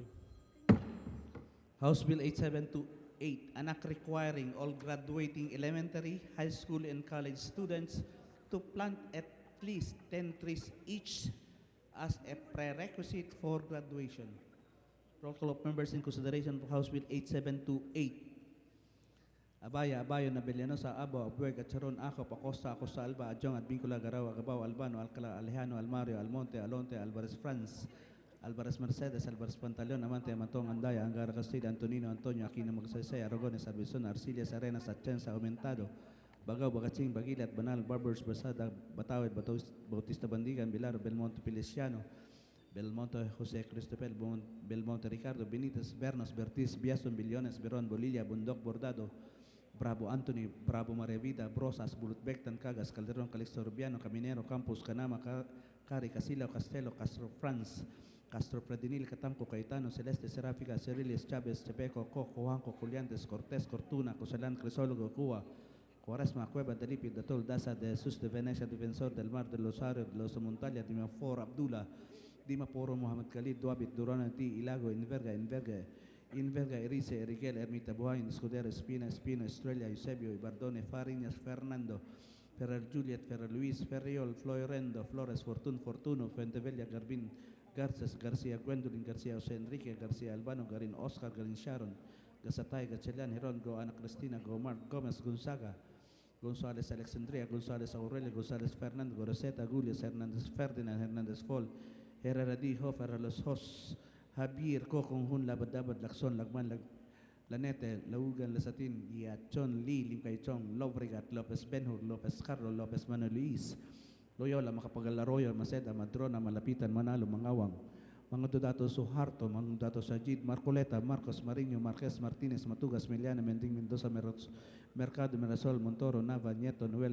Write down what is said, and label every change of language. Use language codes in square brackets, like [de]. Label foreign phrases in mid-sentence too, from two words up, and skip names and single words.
[en] House Bill 8728, an act requiring all graduating elementary, high school, and college students to plant at least 10 trees each as a prerequisite for graduation. Roll call of members in consideration for House Bill 8728. Abaya, Abayo, Nabellanosa, Abo, Abueg, Charon, Ako, Pacosta, Acosta, Alba, Adjong, Advincula, Garao, Agabao, Albano, Alcala, Alejano, Almario, Almonte, Alonte, Alvarez France, Alvarez Mercedes, Alvarez Pantaleon, Amante, Amatong, Andaya, Angara Castilla, Antonino, Antonio, Aquino Magsaysay, Aragones, Arbizon, Arcillas, Arenas, Atienza, Aumentado, Bagaw, Bagatsing, Bagilat, Banal, Barbers, Basada, Batawid, Bautista Bandigan, Bilar, Belmonte Feliciano, Belmonte Jose Cristobal, Belmonte Ricardo, Benitez, Bernos, Bertis, Biason, Billones, Beron, Bolilla, Bundok, Bordado, Bravo Anthony, Bravo Maria Vida, Brosas, Bulutbectan, Cagas, Calderon, Calixto Rubiano, Caminero, Campus, Canama, Cari, Casilao, Castelo, Castro France, Castro Predinil, Catamco, Caetano, Celeste, Seráfica, Cerilis, Chávez, Chepeco, Coco, Juanco, Juliantes, Cortés, Cortuna, Cosalán, Crisólogo, Cuba, Cuaresma, Cueva, Delipi, Datol, Daza, de Jesús de Venecia, Defensor del Mar, de Rosario, de los Montalia, Dimafor, Abdullah, Dimaporo, Mohamed Khalid, Duabit, Durana, Ti, Ilago, Inverga, Erice, Eriguel, Ermita Buhain, Escudero, Espina, Estrella, Eusebio, Ibardone, Fariñas, Fernando, Ferrer Juliet, Ferrer Luis, Ferriol, Floyrendo, Flores, Fortuno, Fuentevella, Garbin, Garces, Garcia, Gwendolyn, Garcia, Jose Enrique, Garcia Albano, Garin Oscar, Garin Sharon, Gasatay, Gatchelian, Heron, Go, Ana Cristina, Go, Mark, Gomez, Gonzaga, González Alexandria, González Aurelio, González Fernando, Goroseta, Gulias, Hernández Ferdinand, Hernández Fol, Herrera Dijo, Ferrer Los Hos, Javier, Kokong Hun, Labadabad, Lakson, Lagman, Lanete, Laugan, Lasatin, Yachon, Lee, Limkay Chong, Lobregat, Lopez Benhur, Lopez Carlo, Lopez Manuel Luis, Loyola, Makapagalaroyo, Maceda, Madrona, Malapitan, Manalo, Mangawang, mga Dudato Suharto, mga Dudato Sajid, Marcoleta, Marcos Mariño, Marquez Martinez, Matugas, Miliana, Mending Mendoza, Mercado, Mirasol, Montoro, Nava, Nieto, Noel,